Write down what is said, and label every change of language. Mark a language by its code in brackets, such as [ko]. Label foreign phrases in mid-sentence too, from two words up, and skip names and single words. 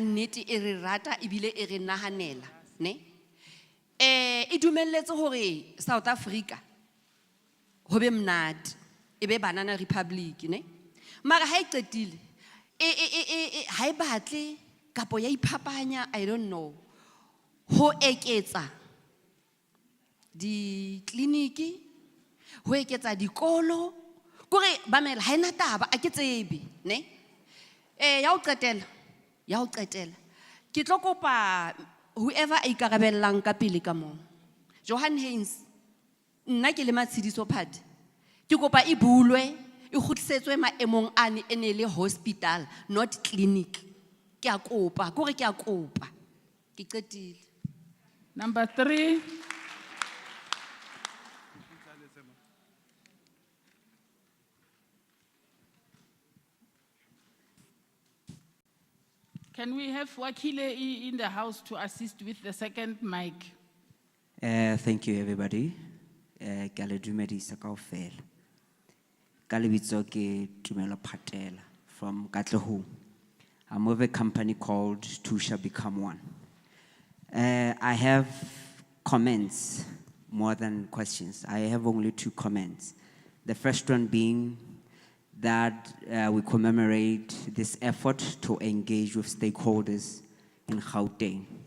[st] nnete e re rata ebile e re nahanela ne, e dumelletse hore South Africa ho be mnate e be [en] banana republic [st] ne, mara ha e qetile ha e batle kapo ya iphapanya, [en] I don't know, [st] ho eketsa di kliniki, ho eketsa dikolo kore ba mela ha ena taba a ke tsebe ne. Ya o qetela ke tlo kopa whoever a ikarabellang ka pele ka mo, Johan Haynes, nna ke le Matshidiso Phate, ke kopa e bulwe e khutlisetswe maemong ane ene le [en] hospital not clinic. [st] Ke a kopa kore ke a kopa. Ke qetile. [en] Number 3. Can we have Wakile in the house to assist with the second mic? Thank you, everybody. [st] Ke a le dumedisa kaofela. Ka lebitso ke Tumelo Phatela from Katlehong. [en] I'm with a company called Two Shall Become One. I have comments more than questions. I have only 2 comments. The first one being that we commemorate this effort to engage with stakeholders in Gauteng.